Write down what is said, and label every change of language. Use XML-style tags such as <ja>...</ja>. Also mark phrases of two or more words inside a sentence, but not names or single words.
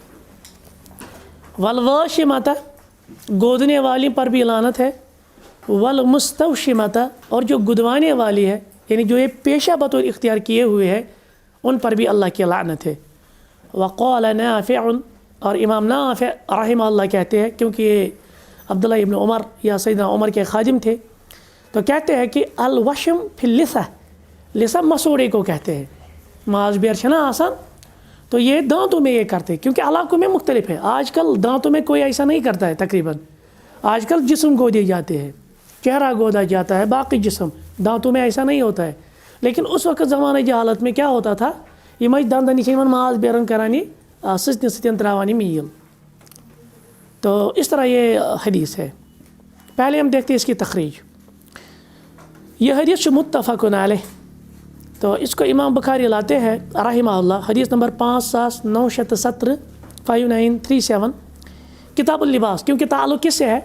<ur>والواشمۃ گودنے والی پر بھی لعنت ہے، والمستوشمۃ اور جو گدوانے والی ہے، یعنی جو یہ پیشہ بطور اختیار کیے ہوئے ہیں، ان پر بھی اللہ کی لعنت ہے. وقال نافع اور امام نافع رحمہ اللہ کہتے ہیں، کیونکہ یہ عبداللہ ابن عمر یا سیدنا عمر کے خادم تھے، تو کہتے ہیں کہ</ur> <ar>الوشم فی اللثہ،</ar> <ur>لثہ مسوڑے کو کہتے ہیں.</ur> <ks>ماز بیر چھنا آسان</ks> <ur>تو یہ دانتوں میں یہ کرتے ہیں، کیونکہ علاقوں میں مختلف ہے. آج کل دانتوں میں کوئی ایسا نہیں کرتا ہے تقریباً. آج کل جسم گودے جاتے ہیں، چہرہ گودا جاتا ہے، باقی جسم، دانتوں میں ایسا نہیں ہوتا ہے. لیکن اس وقت زمانہ جہالت میں کیا ہوتا تھا،</ur> <ks>یہ دندن یہ ماز بیرن کرانی سٕژنہِ سۭتۍ تراوانی میٖل.</ks> <ur>تو اس طرح یہ حدیث ہے. پہلے ہم دیکھتے ہیں اس کی تخریج. یہ حدیث</ur> <ar>متفق علیہ،</ar> <ur>تو اس کو امام بخاری لاتے ہیں رحمہ اللہ، حدیث نمبر 5917 5937 کتاب اللباس، کیونکہ تعلق کس سے ہے؟</ur>